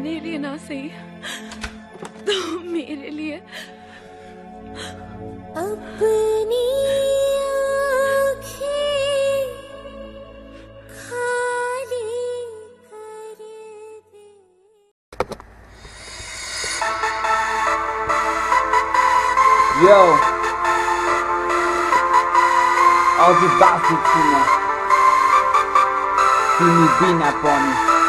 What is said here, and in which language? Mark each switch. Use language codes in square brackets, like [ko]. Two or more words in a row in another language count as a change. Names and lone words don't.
[hi] लिए ना सही तो मेरे लिए अपनी आँखें खाली [en] Yo, all the bastards in there. See me being up on it.